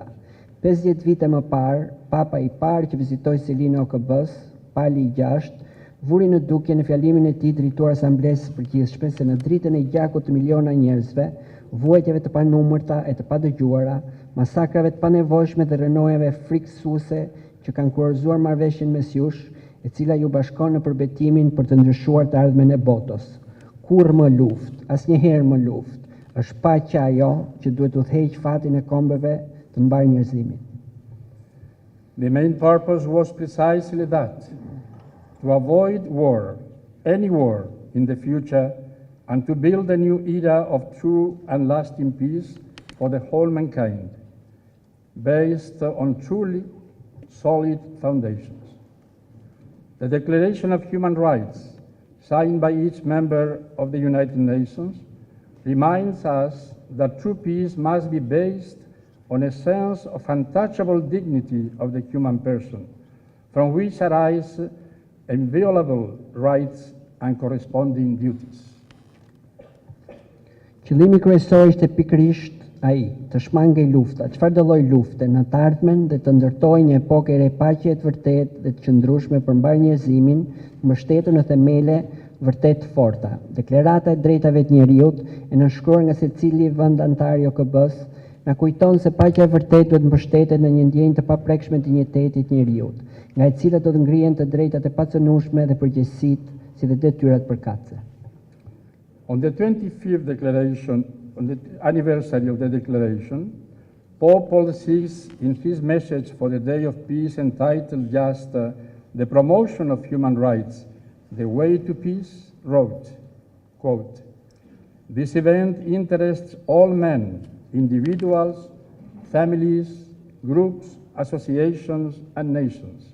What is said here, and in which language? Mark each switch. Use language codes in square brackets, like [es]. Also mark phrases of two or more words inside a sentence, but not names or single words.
[sq] 50 vite më parë, Papa i parë që vizitoi Selinë e OKB-s, Pali i 6, vuri në dukje në fjalimin e tij drejtuar Asamblesë së Përgjithshme se në dritën e gjakut të miliona njerëzve, vuajtjeve të panumërta e të padëgjuara, masakrave të panevojshme dhe rënojeve frikësuese që kanë kurorzuar marrëveshjen mes jush, e cila ju bashkon në përbetimin për të ndryshuar të ardhmen e botës. Kurrë më luftë, asnjëherë më luftë, është paqja ajo që duhet udhëheq fatin e kombeve të mbar njerëzimin. [en] The main purpose was precisely that, to avoid war, any war in the future, and to build a new era of true and lasting peace for the whole mankind, based on truly solid foundations. The Declaration of Human Rights, signed by each member of the United Nations, reminds us that true peace must be based on a sense of untouchable dignity of the human person, from which arise inviolable rights and corresponding duties. [sq] Qëllimi kryesor ishte pikërisht ai, të shmangej lufta, çfarë do lloj lufte në të ardhmen dhe të ndërtojë një epokë e re paqe të vërtetë dhe të qëndrueshme për mbar njerëzimin, mbështetur në themele vërtet të forta. Deklarata e drejtave të njeriut e nënshkruar nga secili vend antar i OKB-s na kujton se paqja e vërtetë duhet mbështetet në një ndjenjë të paprekshme të dinjitetit të njeriut, nga e cila do të ngrihen të drejtat e pacënueshme dhe përgjegjësitë, si dhe detyrat përkatëse. [en] On the 25th declaration, on the anniversary of the declaration, Pope Paul VI, in his message for the Day of Peace entitled just The Promotion of Human Rights, The Way to Peace, wrote, quote, "This event interests all men, individuals, families, groups, associations, and nations.